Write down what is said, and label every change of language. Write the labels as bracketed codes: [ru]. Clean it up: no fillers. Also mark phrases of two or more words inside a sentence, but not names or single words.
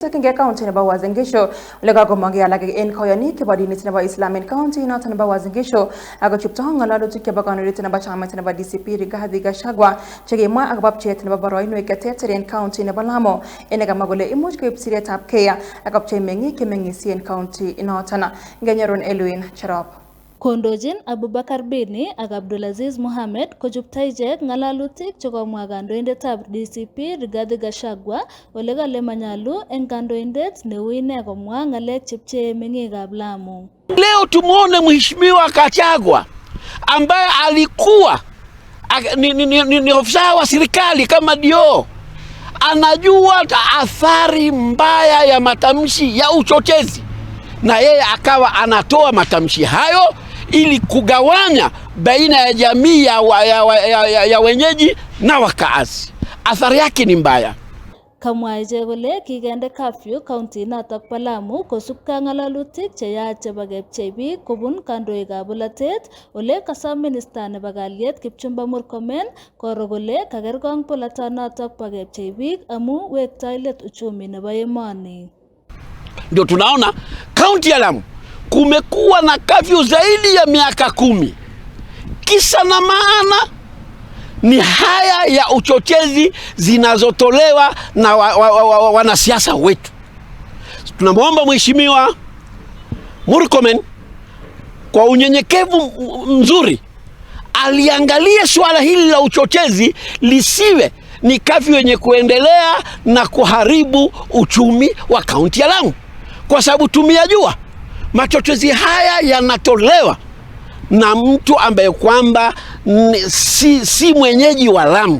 [kln] takinge county nebo Uasin Gishu ole kakomong'e alak en koyonik chebo dinit nebo Islam en county noton nebo Uasin Gishu ako chupto ng'alalutik chebo kandoindet nebo chamait nebo DCP Rigathi Gachagua chekimwa akobo pcheet nebo boroinwek cheterter en county nebo Lamu ene kamwa kole imuch koib siretab kei ak kopchei meng'ik chemeng'isye en county inoton. Ngenyorun Elwin Cherop. Kondojin Abubakar Bini ak Abdulaziz Mohamed kochupta ichek ng'alalutik chekomwa kandoindetab DCP Rigathi Gachagua ole kale manyalu en kandoindet neu ine komwa ng'alek chepchee meng'ikab Lamu. [sw] Leo tumuone Mheshimiwa Gachagua ambaye alikuwa ni ofisa wa serikali kama dio, anajua athari mbaya ya matamshi ya uchochezi, na yeye akawa anatoa matamshi hayo ili kugawanya baina ya jamii ya wenyeji na wakaazi. Athari yake ni mbaya. [kln] Kamwa ichek kole kigende curfew county notok bo Lamu kosubkei ng'alalutik cheyach chebo kepchei biik kobun kandoikab bolatet ole kasom minista nebo kalyet Kipchumba Murkomen koro kole kakergong bolatonotok bo kepchei biik amu wektoi let uchumi nebo emoni. [sw] Ndio tunaona kaunti ya Lamu kumekuwa na curfew zaidi ya miaka 10. Kisa na maana ni haya ya uchochezi zinazotolewa na wanasiasa wetu. Tunamwomba Mheshimiwa Murkomen kwa unyenyekevu mzuri aliangalie swala hili la uchochezi lisiwe ni curfew yenye kuendelea na kuharibu uchumi wa kaunti ya Lamu, kwa sababu tumeyajua machochezi haya yanatolewa na mtu ambaye kwamba si mwenyeji wa Lamu.